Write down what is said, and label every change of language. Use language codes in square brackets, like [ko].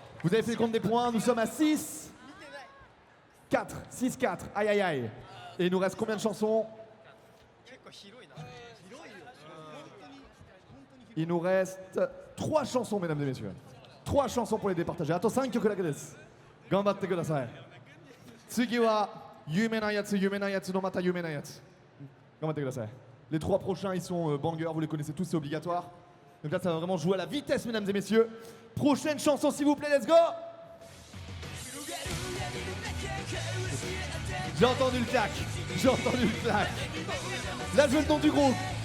[fr] Vous avez fait le compte des points. Nous sommes à 6. 4. 6, 4. Aïe, aïe, aïe. Et il nous reste combien de chansons? Il nous reste 3 chansons, mesdames et messieurs. 3 chansons pour les départager. Attends, [ja] 5 曲だけです。頑張ってください。次は有名なやつのまた有名なやつ。頑張ってください。 [fr] Les 3 prochains, ils sont bangers, vous les connaissez tous, c'est obligatoire. Donc là, ça va vraiment jouer à la vitesse, mesdames et messieurs. Prochaine chanson, s'il vous plaît, [en] let's go. [fr] J'ai entendu le clac. J'ai entendu le clac. Là, je veux le nom du groupe.